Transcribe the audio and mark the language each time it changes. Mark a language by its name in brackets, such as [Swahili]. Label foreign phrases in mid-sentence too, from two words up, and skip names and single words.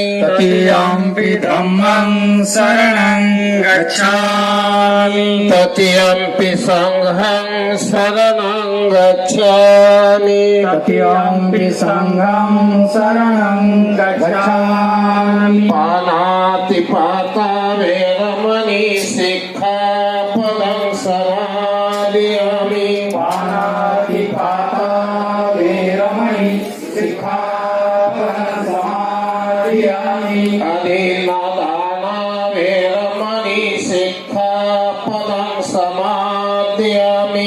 [Pali] तृतीयंपि धम्मं शरणं गच्छामि तृतीयंपि संघं शरणं गच्छामि तृतीयंपि संघं शरणं गच्छामि पानातिपाता वेरमणि सिक्खापदं समादयामि पानातिपाता वेरमणि सिक्खापदं समादयामि अनिलदाना वेरमणि सिक्खापदं समादयामि